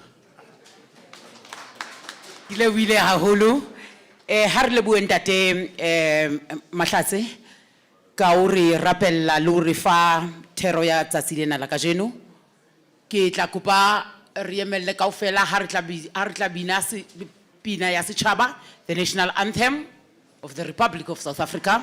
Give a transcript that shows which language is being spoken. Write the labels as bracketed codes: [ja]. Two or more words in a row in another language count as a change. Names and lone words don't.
[st] Ile wile haholo. Ha re lebohe ntate Mahlatse ka o re rapella le o re fa thero ya tsatsi lena la kajeno. Ke tla kopa re emelle kaofela ha re tla bina pina ya setjhaba, [en] the national anthem of the Republic of South Africa.